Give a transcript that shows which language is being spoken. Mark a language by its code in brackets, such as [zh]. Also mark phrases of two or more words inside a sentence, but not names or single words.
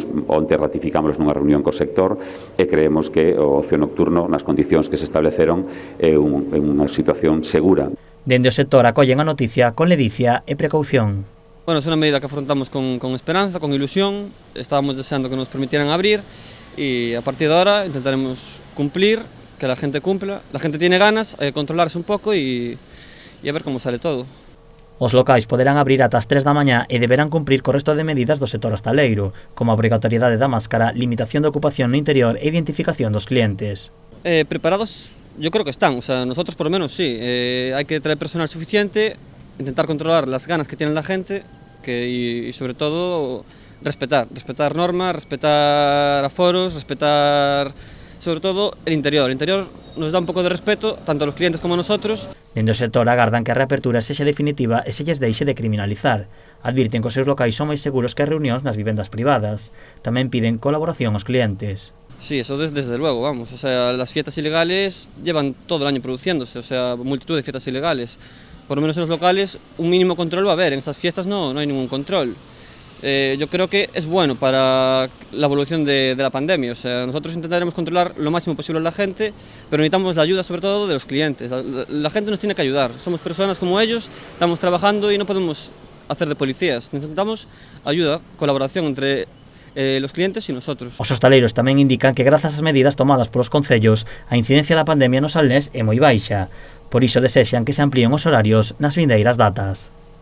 [gl] Onte ratificámoslos nunha reunión co sector e creemos que o ocio nocturno, nas condicións que se estableceron, é unha situación segura. Dende o sector acollen a noticia con ledicia e precaución. Bueno, é unha medida que afrontamos con esperanza, con ilusión. [es] Estábamos deseando que nos permitieran abrir e a partir de ahora intentaremos cumplir, que la gente cumpla. La gente tiene ganas, hay que controlarse un pouco e a ver como sale todo. [gl] Os locais poderán abrir ata as 3 da mañá e deberán cumprir co resto de medidas do sector hostaleiro, como a obrigatoriedade da máscara, limitación de ocupación no interior e identificación dos clientes. [es] Preparados, yo creo que están, o sea, nosotros por lo menos sí. Hay que traer personal suficiente, intentar controlar las ganas que tiene la gente y sobre todo respetar normas, respetar aforos, respetar sobre todo el interior. El interior nos da un pouco de respeto, tanto a los clientes como a nosotros. [gl] Dende o sector agardan que a reapertura sexa definitiva e se lles deixe de criminalizar. Advirten que os seus locais son máis seguros que as reunións nas vivendas privadas. Tamén piden colaboración aos clientes. [es] Sí, eso desde luego, vamos. O sea, las fiestas ilegales llevan todo el año produciéndose, o sea, multitud de fiestas ilegales. Por lo menos en los locales un mínimo control va a haber, en esas fiestas no hay ningún control. Yo creo que es bueno para la evolución de la pandemia, o sea, nosotros intentaremos controlar lo máximo posible a la gente, pero necesitamos la ayuda sobre todo de los clientes. La gente nos tiene que ayudar, somos personas como ellos, estamos trabajando y no podemos hacer de policías, necesitamos ayuda, colaboración entre los clientes e nosotros. [gl] Os hostaleiros tamén indican que grazas ás medidas tomadas polos concellos, a incidencia da pandemia no Salnés é moi baixa. Por iso desexan que se amplíen os horarios nas vindeiras datas.